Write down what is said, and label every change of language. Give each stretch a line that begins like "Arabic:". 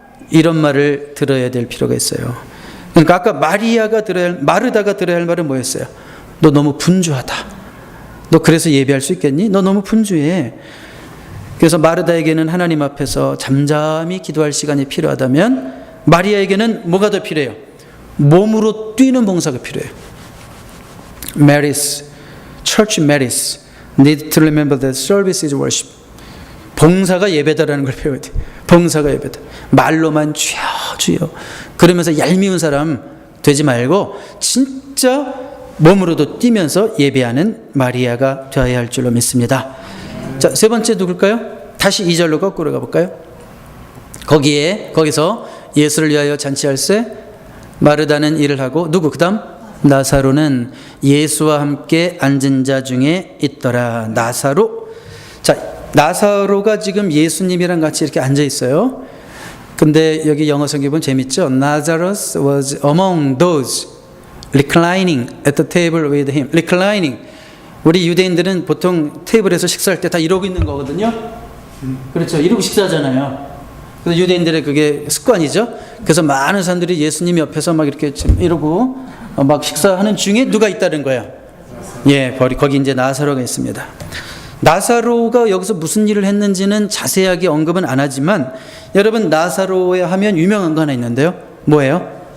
Korean: 이런 말을 들어야 될 필요가 있어요. 그러니까 아까 마르다가 들어야 할 말은 뭐였어요? 너 너무 분주하다. 너 그래서 예배할 수 있겠니? 너 너무 분주해. 그래서 마르다에게는 하나님 앞에서 잠잠히 기도할 시간이 필요하다면 마리아에게는 뭐가 더 필요해요? 몸으로 뛰는 봉사가 필요해요.
English: Marys, church Marys need to remember that service is worship.
Korean: 봉사가 예배다라는 걸 배워야 돼. 봉사가 예배다. 말로만 주여 주여 그러면서 얄미운 사람 되지 말고 진짜 몸으로도 뛰면서 예배하는 마리아가 되어야 할 줄로 믿습니다. 자, 세 번째 누굴까요? 다시 2절로 거꾸로 가볼까요? 거기서 예수를 위하여 잔치할세 마르다는 일을 하고 누구? 그 다음 나사로는 예수와 함께 앉은 자 중에 있더라. 나사로. 자, 나사로가 지금 예수님이랑 같이 이렇게 앉아 있어요. 근데 여기 영어 성경 보면 재밌죠?
English: Lazarus was among those reclining at the table with him. reclining.
Korean: 우리 유대인들은 보통 테이블에서 식사할 때 다 이러고 있는 거거든요. 그렇죠. 이러고 식사하잖아요. 그래서 유대인들의 그게 습관이죠. 그래서 많은 사람들이 예수님 옆에서 막 이렇게 이러고 막 식사하는 중에 누가 있다는 거예요. 예, 거기 이제 나사로가 있습니다. 나사로가 여기서 무슨 일을 했는지는 자세하게 언급은 안 하지만 여러분 나사로에 하면 유명한 거 하나 있는데요. 뭐예요?